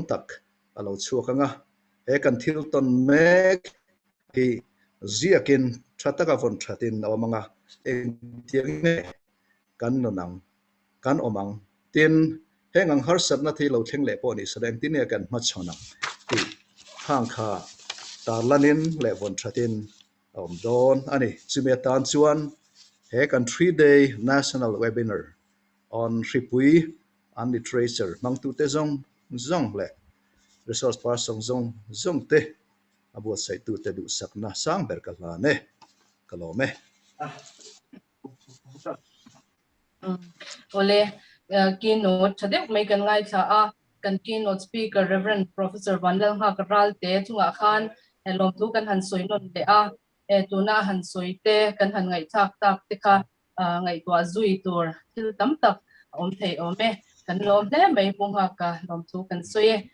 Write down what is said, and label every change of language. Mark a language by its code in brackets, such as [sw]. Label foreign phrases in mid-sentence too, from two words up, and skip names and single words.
[lus] tak alo chuakanga e kan thil ton mek hi ziakin thataka von thatin awmanga eng tiang ne kan nonang kan omang tin hengang har satna thi lo thleng le po ni sadeng tin ne kan ma chona ti hang kha tarlanin le von thatin don ani chume tan chuan he kan [en] 3-day national webinar on Hripui and literature [lus] mang tu te zong le [en] resource person [lus] zong te abo sai tu te du sakna sang ber kala ne kalome ole keynote chadek mai kan ngai cha a kan [en] keynote speaker [lus] Reverend Professor Vanlalnghaka Ralte chunga khan helom tu kan han soinon te a tuna han soite kan han ngai tak te kha ngai tua zui tur thil tam tak om thei ome kan lom le mai pungha ka lom tu kan soye